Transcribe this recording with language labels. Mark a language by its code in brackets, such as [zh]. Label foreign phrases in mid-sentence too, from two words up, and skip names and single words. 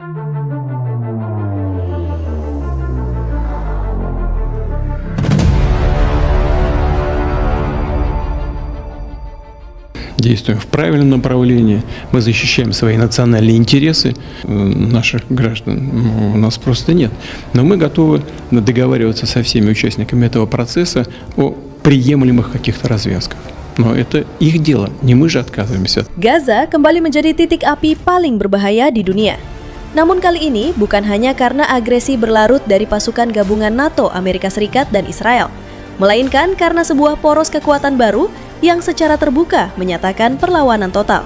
[ru] Действуем в правильном направлении, мы защищаем свои национальные интересы наших граждан, у нас просто нет. Но мы готовы договариваться со всеми участниками этого процесса о приемлемых каких-то развязках. Но это их дело, не мы же отказываемся. [id] Gaza kembali menjadi titik api paling berbahaya di dunia. Namun kali ini bukan hanya karena agresi berlarut dari pasukan gabungan NATO, Amerika Serikat, dan Israel, melainkan karena sebuah poros kekuatan baru yang secara terbuka menyatakan perlawanan total.